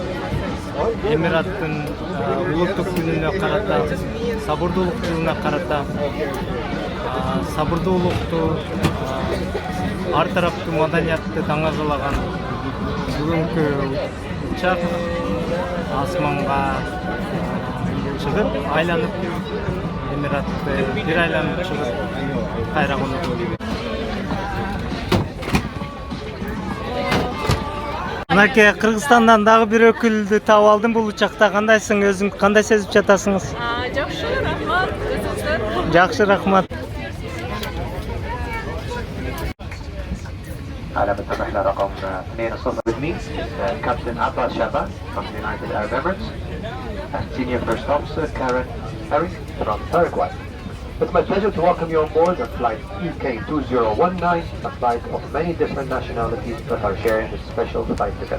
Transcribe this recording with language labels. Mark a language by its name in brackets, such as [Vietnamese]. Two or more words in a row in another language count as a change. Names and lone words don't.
[Kyrgyz] Эмираттын улуттук күнүнө карата, сабырдуулук жылына карата, сабырдуулукту, ар тараптуу маданиятты даңазалаган бүгүнкү учак асманга чыгып, айланып, Эмиратты бир айланып чыгып, кайра конот. Мынакей Кыргызстандан дагы бир өкүлдү таап алдым бул учакта. Кандайсың, өзүң кандай сезип жатасыңыз? Жакшы, рахмат. Өзүңүздөр? Жакшы, рахмат. [Arabic] على الرحلة رقم 2 [English] with me is Captain Abbas Shabazz from the United Arab Emirates and Senior First Officer Karen Harry from Paraguay. It's my pleasure to welcome you on board on flight EK2019, a flight of many different nationalities that are sharing this special flight together.